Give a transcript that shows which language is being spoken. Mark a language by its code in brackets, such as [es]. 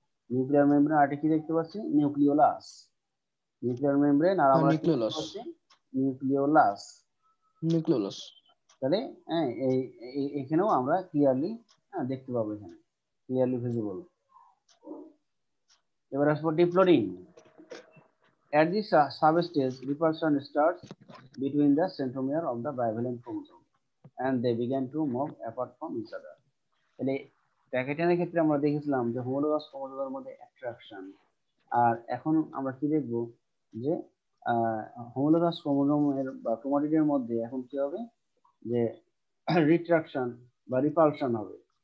[bn] Nuclear membrane, আরেকটা কি দেখতে পাচ্ছি, নিউক্লিওলাস। নিউক্লিয়ার মেমব্রেন আর হ্যাঁ আমরা কি দেখতে নিউক্লিওলাস। পাচ্ছি, নিউক্লিওলাস। নিউক্লিওলাস। তাহলে হ্যাঁ, এখানেও আমরা ক্লিয়ারলি দেখতে পাবো, এখানে ক্লিয়ারলি ভিজিবল। এবার আসবো ডিপ্লোডিন। [en] At this substage, repulsion starts between the centromere of the bivalent chromosome, and they begin to move apart from each other. [bn] তাহলে প্যাকেটিনের ক্ষেত্রে আমরা দেখেছিলাম যে হোমোলোগাস ক্রোমোজোমের মধ্যে অ্যাট্রাকশন। আর এখন আমরা কি দেখব, যে হোমোলোগাস ক্রোমোজোমের বা ক্রোমাটিডের মধ্যে এখন কি হবে, যে রিট্রাকশন বা রিপালশন হবে।